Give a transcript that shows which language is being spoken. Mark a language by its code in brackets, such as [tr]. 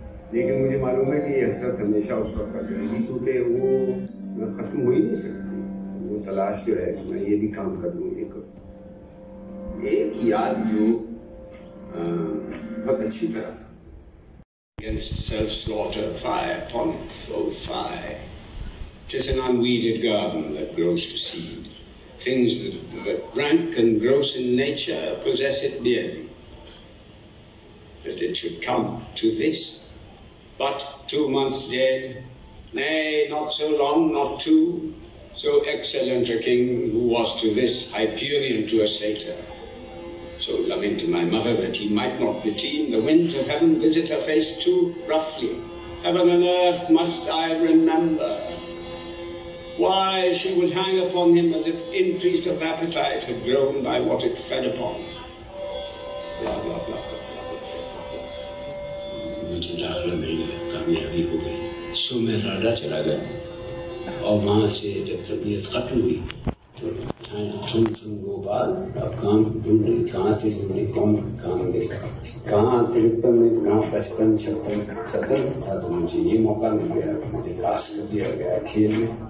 [ur] لیکن مجھے معلوم ہے کہ یہ حسرت ہمیشہ اس وقت تک رہے گی، کیونکہ وہ ختم ہو ہی نہیں سکتی۔ وہ تلاش جو ہے کہ میں یہ بھی کام کر لوں، یہ کروں۔ ایک یاد جو بہت اچھی طرح [en] against self-slaughter, fie upon it, foe fie. 'Tis an unweeded garden that grows to seed. Things that rank and gross in nature possess it dearly. That it should come to this, but 2 months dead, nay, not so long, not 2, so excellent a king who was to this Hyperion to a satyr. So loving to my mother that he might not beteem, the winds of heaven visit her face too roughly. Heaven and earth must I remember. Why she would hang upon him as if increase of appetite had grown by what it fed upon. Blah, blah, blah, blah, blah. [ur] مجھے داخلہ مل گیا، کامیابی ہو گئی، سو میں راڈا چلا گیا، اور وہاں سے جب طبیعت ختم ہوئی تو چن وہ بات اب کام ڈھونڈے، کہاں سے ڈھونڈے، کون کام دے گا، کہاں 53 میں کہاں 55 56 70 تھا، تو مجھے یہ موقع مل گیا، مجھے کاسٹ کر دیا گیا کھیل میں۔